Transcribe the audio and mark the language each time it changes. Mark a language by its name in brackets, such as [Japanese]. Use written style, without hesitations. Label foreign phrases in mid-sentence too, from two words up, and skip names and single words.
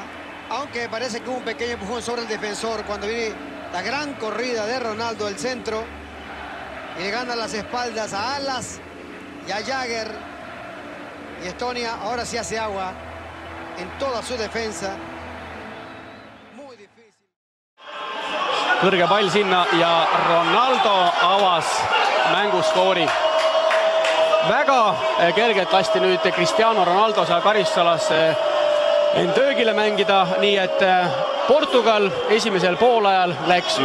[Spanish] Aunque parece que hubo un pequeño empujón sobre el defensor cuando viene la gran corrida de Ronaldo del centro. Y le gana las espaldas a Alas y a Jagger. Y Estonia ahora sí hace agua en toda su defensa. Muy difícil. [Estonian] Kõrge pall sinna ja Ronaldo avas mänguskoori. Väga kergelt lasti nüüd Cristiano Ronaldo seal karistusalasse end töögile mängida, nii et Portugal esimesel poolajal läks.